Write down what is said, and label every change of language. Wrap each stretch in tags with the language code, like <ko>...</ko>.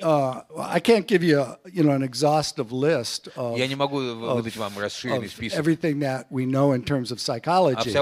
<en>I can't give you, an exhaustive list of,</en> <ru>Я не могу выдать вам расширенный список.</ru> <en>everything that we know in terms of psychology.</en>